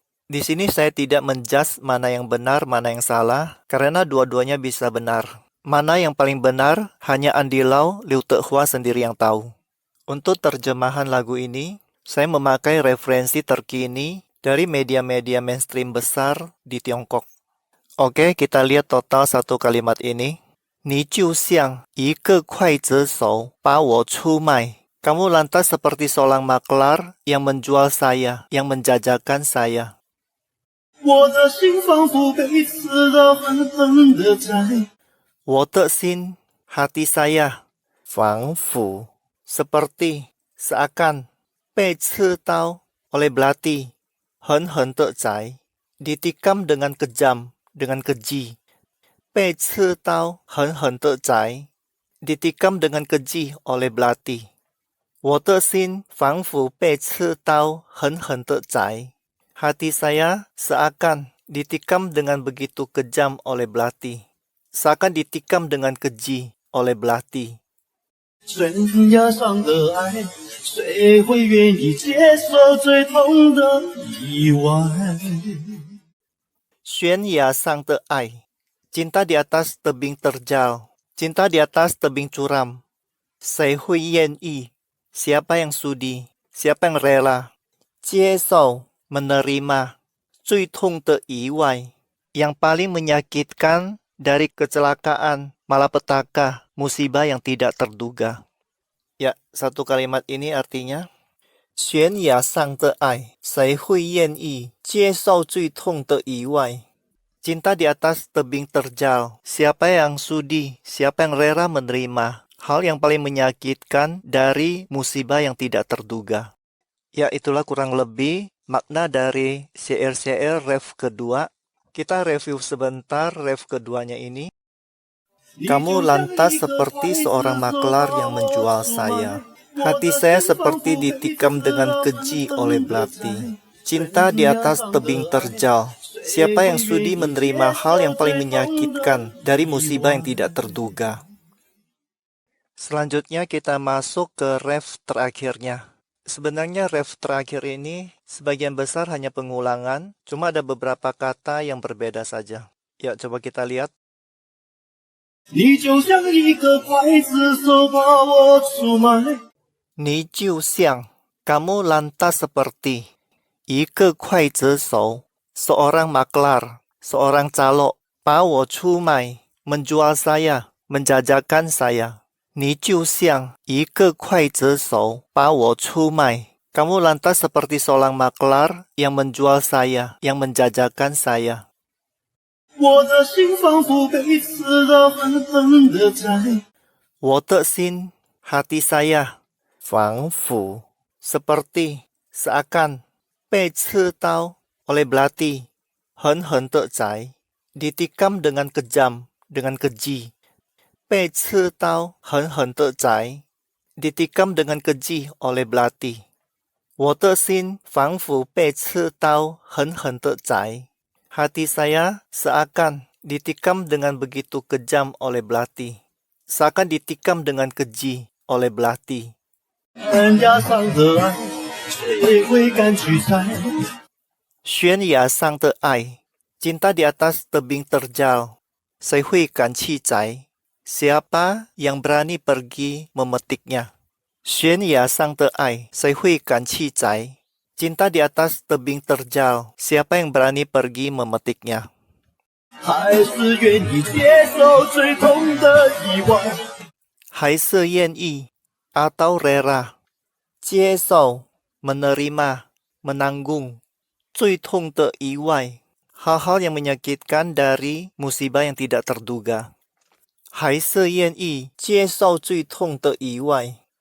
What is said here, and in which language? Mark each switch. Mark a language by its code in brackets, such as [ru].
[id] Di sini saya tidak menjudge mana yang benar, mana yang salah, karena dua-duanya bisa benar. Mana yang paling benar, hanya Andy Lau, Liu Tehua sendiri yang tahu. Untuk terjemahan lagu ini, saya memakai referensi terkini dari media-media mainstream besar di Tiongkok. Oke, kita lihat total satu kalimat ini. [zh] 你就像一个刽子手把我出卖. [id] Kamu lantas seperti seorang maklar yang menjual saya, yang menjajakan saya. [zh] 我的心仿佛被刺刀狠狠地宰。我的心, [id] hati saya, [zh] 仿佛, [id] seperti, seakan, [zh] 被刺刀, [id] oleh belati, [zh] 狠狠地宰, [id] ditikam dengan kejam, dengan keji. [zh] 被刺刀狠狠地宰, [id] ditikam dengan keji oleh belati. [zh] 我的心仿佛被刺刀狠狠地宰. [id] Hati saya seakan ditikam dengan begitu kejam oleh belati. Seakan ditikam dengan keji oleh belati. [zh] 悬崖上的爱，谁会愿意接受最痛的意外？悬崖上的爱, [id] cinta di atas tebing terjal, cinta di atas tebing curam. [zh] 谁会愿意? [id] Siapa yang sudi? Siapa yang rela? [zh] 接受, [id] menerima. [zh] 最痛的意外, [id] yang paling menyakitkan dari kecelakaan, malapetaka, musibah yang tidak terduga. Ya, satu kalimat ini artinya [zh] 悬崖上的爱，谁会愿意接受最痛的意外? [id] Cinta di atas tebing terjal. Siapa yang sudi, siapa yang rela menerima hal yang paling menyakitkan dari musibah yang tidak terduga. Ya, itulah kurang lebih makna dari syair-syair ref kedua. Kita review sebentar ref keduanya ini. Kamu lantas seperti seorang maklar yang menjual saya. Hati saya seperti ditikam dengan keji oleh belati. Cinta di atas tebing terjal. Siapa yang sudi menerima hal yang paling menyakitkan dari musibah yang tidak terduga? Selanjutnya kita masuk ke ref terakhirnya. Sebenarnya ref terakhir ini sebagian besar hanya pengulangan, cuma ada beberapa kata yang berbeda saja. Ya, coba kita lihat. [zh] 你就像一个刽子手把我出卖。你就像, [id] kamu lantas seperti, [zh] 一个刽子手, [id] seorang maklar, seorang calo, [zh] 把我出卖, [id] menjual saya, menjajakan saya. [zh] 你就像一个刽子手把我出卖. [id] Kamu lantas seperti seorang maklar yang menjual saya, yang menjajakan saya. [zh] 我的心仿佛被刺刀狠狠地宰。我的心, [id] hati saya, [zh] 仿佛, [id] seperti, seakan, [zh] 被刺刀, [id] oleh belati, [zh] 狠狠地宰, [id] ditikam dengan kejam, dengan keji. [zh] 被刺刀狠狠地宰, [id] ditikam dengan keji oleh belati. [zh] 我的心仿佛被刺刀狠狠地宰. [id] Hati saya seakan ditikam dengan begitu kejam oleh belati. Seakan ditikam dengan keji oleh belati. [zh] 悬崖上的爱，谁会敢去猜？悬崖上的爱, [id] cinta di atas tebing terjal. [zh] 谁会敢去摘? [id] Siapa yang berani pergi memetiknya? [zh] 悬崖上的爱，谁会敢去摘? [id] Cinta di atas tebing terjal. Siapa yang berani pergi memetiknya? [zh] 还是愿意接受最痛的意外？还是愿意 [id] atau rela, [zh] 接受 [id] menerima, menanggung, [zh] 最痛的意外 [id] hal-hal yang menyakitkan dari musibah yang tidak terduga. [zh] 还是愿意接受最痛的意外